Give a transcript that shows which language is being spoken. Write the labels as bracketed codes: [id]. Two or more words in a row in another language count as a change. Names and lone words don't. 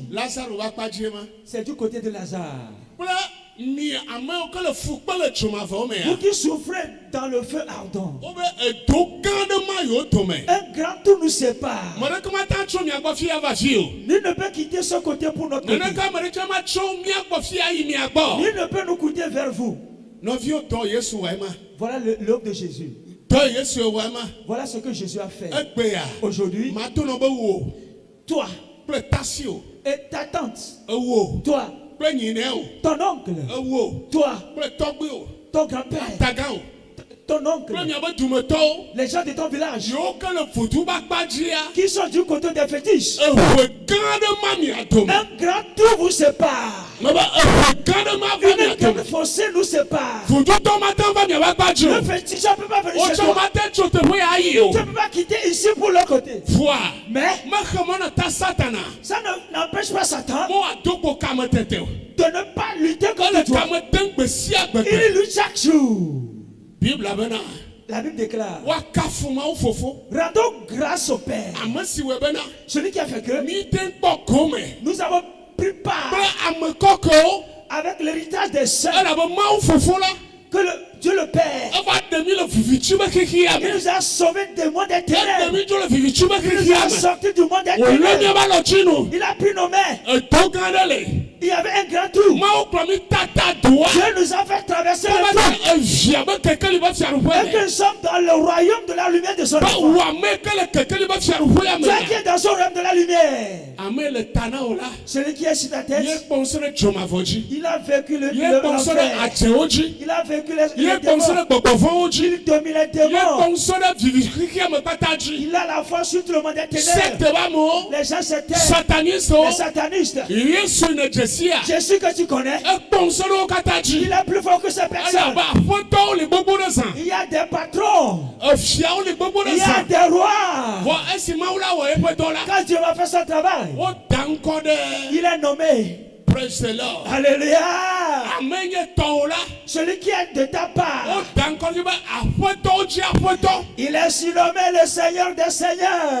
[ee] Lazaro va kpadzi ma [fr] c'est du côté de Lazare. [ee] kple mi amewo ke le fu kpe le dzomavɔwo [fr] Vous [ee] mea [fr] qui souffrez dans le feu ardent, [ee] wobe edo gã ɖe ma yiwo tome [fr] un grand tour nous sépare. [ee] me ɖeke mata tso mia gbɔ fia va fi o [fr] Nul ne peut quitter ce côté pour notre côté. [ee] neneka me ɖeke ma tso mia gbɔ fia yi mia gbɔ [fr] Nul ne peut nous coûter vers vous. [ee] nɔviwo tɔ Yesu wɔ ema [fr] Voilà l'œuvre de Jésus. [ee] tɔ Yesu wɔ ema [fr] Voilà ce que Jésus a fait. [ee] egbea [fr] Aujourd'hui, [ee] mato nɔ be wo [fr] toi [ee] kple tasiwo [fr] et ta tante, [ee] ewo [fr] toi, [ee] kple nyinɛwo [fr] ton oncle, [ee] ewo [fr] toi, [ee] kple tɔgbewo [fr] ton grand-père, [ee] tagawo [fr] ton [ee] kple [fr] oncle, [ee] miabe dumetɔwo [fr] les gens de ton village [ee] yiwo ke le vodzu ba kpadzia [fr] qui sont du côté des fétiches. [ee] eʋe gã ɖe ma mia dome [fr] Un grand tour vous sépare. [ee] mebe eʋe gã ɖe ma va mia [fr] Une grande [ee] dome [fr] fossé nous sépare. [ee] vodzutɔ mate va miabe kpadzi [fr] Le [ee] o [fr] fétiche ne peut pas venir chez [ee] wotsɔ [fr] toi. [ee] mate tso teƒe ya ayi o [fr] Tu ne peux pas quitter ici pour l'autre côté. [ee] voa [fr] Mais [ee] mexe me ne ta Satana [fr] ça n'empêche pas Satan [ee] mo ado kpo kame tete o [fr] de ne pas lutter contre [ee] ele [fr] toi. [ee] kame dem gbe sia gbe gbe [fr] Il lutte chaque jour. [ee] bibla bena [fr] La Bible déclare, [ee] woakafu mawo fofo [fr] rendons grâce au Père, [ee] ame si wɔe bena [fr] celui qui a fait que [ee] mi te kpɔ gome [fr] nous avons pris part [ee] kple ame kɔkɔwo [fr] avec l'héritage des saints, [ee] elabe mawu fofo la [fr] que Dieu le Père, [ee] eva ɖe mi le vivitsi be xexia [fr] il [ee] me [fr] nous a sauvés des mondes des [ee] eɖe [fr] ténèbres. [ee] mi dzo le vivitsi be [fr] Il nous [ee] xexia [fr] a [ee] me [fr] sortis du monde des [ee] wòlé [fr] ténèbres. [ee] miaba lɔtsinu [fr] Il a pris nos mains. [ee] edo gã ɖe le [fr] Il y avait un grand trou. [ee] mawu kplɔ mi tata doa [fr] Dieu nous a fait traverser le [ee] be [fr] trou. [ee] evia be kekeli be [fr] Et [ee] fiaɖuƒe [fr] que [ee] me [fr] nous sommes dans le royaume de la lumière de son [ee] be [fr] enfant. [ee] wò ame ke le kekeli be fiaɖuƒea [fr] Toi qui [ee] me [fr] es dans son royaume de la lumière. [ee] ame le ta na o la [fr] Celui qui est sur ta [ee] ye [fr] tête, [ee] kpɔ ŋusẽ ɖe dzomavɔ dzi [fr] il a vécu [ee] ye kpɔ ŋusẽ ɖe [fr] l'enfer. [ee] adzewo dzi [fr] Il a vécu [ee] ye [fr] les [ee] kpɔ ŋusẽ [fr] démons. [ee] ɖe gbɔgbɔvɔwo dzi [fr] Il domine les [ee] ye kpɔ [fr] démons. [ee] ŋusẽ ɖe vivixixia me kpata dzi [fr] Il a la force sur tout le monde des ténèbres. [ee] sekte be amewo [fr] Les gens se taisent. [ee] satanistewo [fr] Les satanistes. [ee] yesu ne dzesia [fr] Jésus que tu connais, [ee] ekpɔ ŋusẽ ɖe wo katã dzi [fr] il est plus fort que ces personnes. [ee] elabe aƒetɔwo le gbogbo ɖe zã [fr] Il y a des patrons. [ee] efiawo le gbogbo ɖe [fr] Il y a [ee] zã [fr] des rois. [ee] vɔ esi mawu la wɔ eƒe dɔ la [fr] Quand Dieu va faire son travail, [ee] woda ŋkɔ ɖe [fr] il est nommé. [en] praise the Lord [fr] Alléluia. [ee] ame nye tɔwo la [fr] Celui qui est de ta part, [ee] woda ŋkɔ ɖi be aƒetɔwo dzi aƒetɔ [fr] il est surnommé le Seigneur des Seigneurs.